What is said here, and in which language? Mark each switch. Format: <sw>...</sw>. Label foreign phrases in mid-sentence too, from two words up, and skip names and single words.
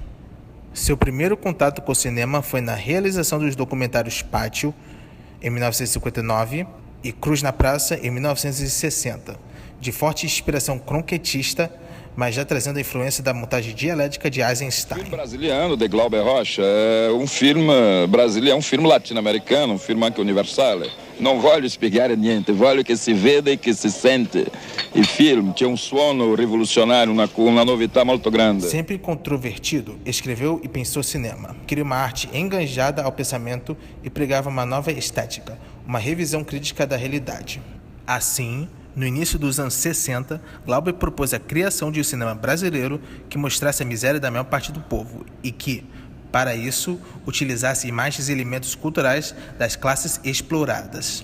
<pt>Seu primeiro contato com o cinema foi na realização dos documentários Pátio, em 1959, e Cruz na Praça, em 1960, de forte inspiração croquetista, mas já trazendo a influência da montagem dialética de Eisenstein. O filme brasiliano de Glauber Rocha é um filme brasileiro, é um filme latino-americano, um filme anche universal.</pt> <it>Não voglio spiegare niente, voglio che si vede e che si sente. Il film</it> <pt>tinha um suono revolucionário, uma novidade muito grande. Sempre controvertido, escreveu e pensou cinema. Criou uma arte enganjada ao pensamento e pregava uma nova estética, uma revisão crítica da realidade. Assim, no início dos anos 60, Glauber propôs a criação de um cinema brasileiro que mostrasse a miséria da maior parte do povo e que, para isso, utilizasse imagens e elementos culturais das classes exploradas.</pt>